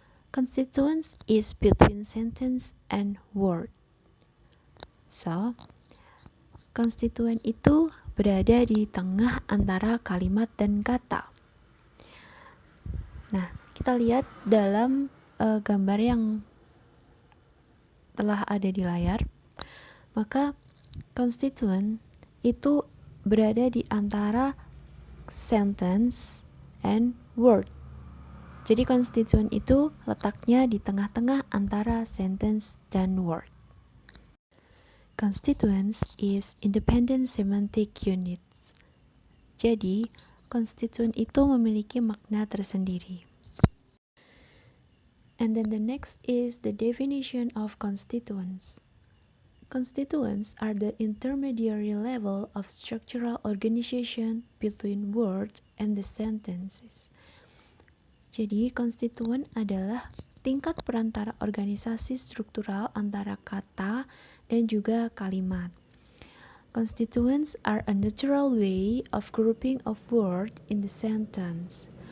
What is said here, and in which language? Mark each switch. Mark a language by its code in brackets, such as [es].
[en] Constituents is between sentence and word. [id] So, konstituen itu berada di tengah antara kalimat dan kata. Nah, kita lihat dalam gambar yang telah ada di layar, maka konstituen itu berada di antara [en] sentence and word. [id] Jadi konstituen itu letaknya di tengah-tengah antara sentence dan word. [en] Constituents is independent semantic units. [id] Jadi, konstituen itu memiliki makna tersendiri. [en] And then the next is the definition of constituents. Constituents are the intermediary level of structural organization between word and the sentences. [id] Jadi, konstituen adalah tingkat perantara organisasi struktural antara kata dan juga kalimat. [en] Constituents are a natural way of grouping of word in the sentence.